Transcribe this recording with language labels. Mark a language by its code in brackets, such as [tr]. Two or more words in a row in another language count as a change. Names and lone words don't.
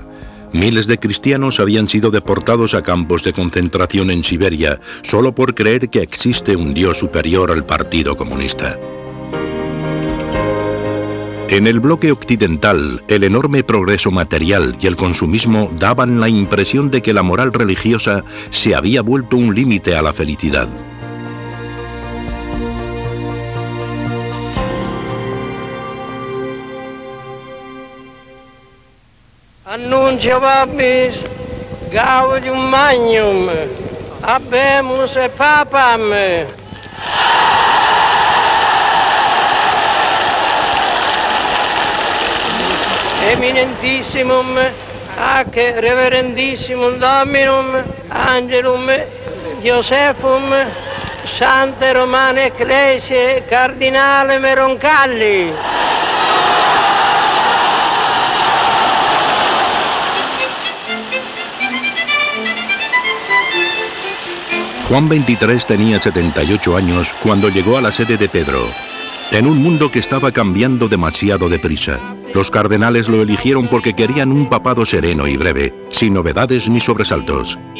[es] Miles de cristianos habían sido deportados a campos de concentración en Siberia solo por creer que existe un Dios superior al Partido Comunista. En el bloque occidental, el enorme progreso material y el consumismo daban la impresión de que la moral religiosa se había vuelto un límite a la felicidad. [la] Annuncio vobis gaudium magnum, habemus papam. Eminentissimum ac reverendissimum Dominum Angelum Josephum Sante Romane Ecclesiae Cardinale Roncalli. [es] Juan XXIII tenía 78 años cuando llegó a la sede de Pedro. En un mundo que estaba cambiando demasiado deprisa, los cardenales lo eligieron porque querían un papado sereno y breve, sin novedades ni sobresaltos.